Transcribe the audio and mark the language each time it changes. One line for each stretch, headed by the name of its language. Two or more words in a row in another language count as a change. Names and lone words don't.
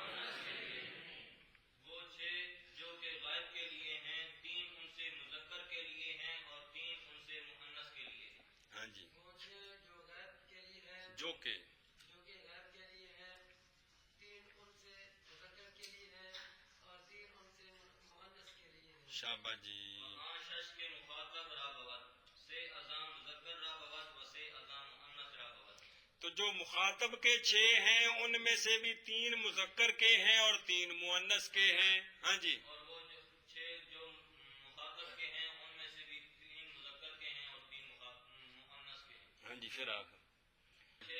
Urdu: وہ 6 جو کہ غائب کے لیے ہیں 3 ان سے مذکر کے لیے ہیں اور 3 ان سے مؤنث کے لیے ہیں. ہاں جی وہ 6 جو غائب کے لیے ہیں جو کہ غائب کے لیے ہیں 3 ان سے مذکر کے لیے ہیں اور 3 ان سے مؤنث کے لیے ہیں. شابہ جی.
Persian: شش کے مخاطب را بود سے ازام مذکر را بود و سے ازام مؤنث را بود.
Urdu: تو جو مخاطب کے 6 ہیں ان میں سے بھی 3 مذکر کے ہیں اور 3 مؤنث کے ہیں. ہاں جی اور وہ 6 جو مخاطب کے ہیں ان میں سے بھی 3 مذکر کے ہیں اور 3 مؤنث کے ہیں. ہاں جی پھر آپ 6